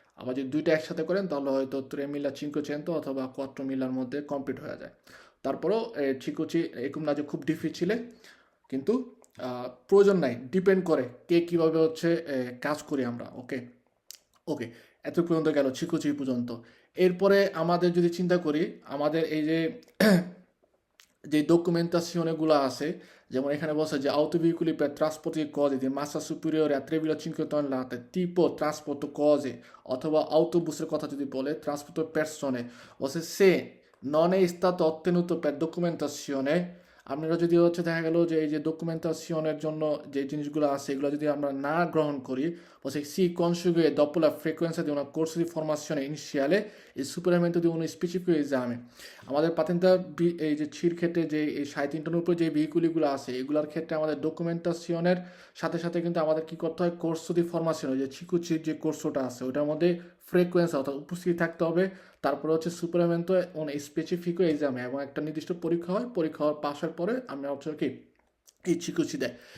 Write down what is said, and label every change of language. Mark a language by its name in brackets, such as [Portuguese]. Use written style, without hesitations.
[Bangla] আবার যদি দুইটা একসাথে করেন তাহলে হয়তো 3.500 অথবা 4 মধ্যে কমপ্লিট হয়ে যায়। তারপরেও চিকুচি এরকম না যে খুব ডিফিচিলে, কিন্তু প্রয়োজন নাই, ডিপেন্ড করে কে কীভাবে হচ্ছে কাজ করি আমরা। ওকে, ওকে, এত পর্যন্ত গেল চিকুচি পর্যন্ত। এরপরে আমাদের যদি চিন্তা করি, আমাদের এই যে যে [Italian] documentazione [Bangla] আছে, যেমন এখানে বলছে যে [Italian] auto veicoli per trasporti di cose di massa superiore a 3,5 tonnellate tipo trasporto cose [Bangla] অথবা autobusের কথা যদি বলে [Italian] trasporto persone, [Bangla] বলছে [Italian] se non è stato ottenuto per documentazione, [Bangla] আপনারা যদি হচ্ছে দেখা গেল যে এই যে ডকুমেন্টাশনের জন্য যে জিনিসগুলো আছে এগুলো যদি আমরা না গ্রহণ করি, বলছে [Italian] si consegue dopo la frequenza di una corso di formazione iniziale il superamento di uno specifico esame। [Bangla] আমাদের পাতেন্তা এই যে ছির ক্ষেত্রে যে এই 3.5 উপরে যে ভেহিকুলিগুলো আছে এগুলোর ক্ষেত্রে আমাদের ডকুমেন্টাশনের সাথে সাথে কিন্তু আমাদের কি করতে হয়, কোর্স দি ফরমাশন, যে চিকুচির যে কোর্সটা আছে ওটার মধ্যে ফ্রিকোয়েন্সি অর্থাৎ উপস্থিতি থাকতে হবে। তারপরে হচ্ছে সুপারমেন্টো অন স্পেসিফিক এক্সামে, এবং একটা নির্দিষ্ট পরীক্ষা হয়, পরীক্ষা পাশের পরে আমরা হচ্ছে কি এই চিকুচি দেয়।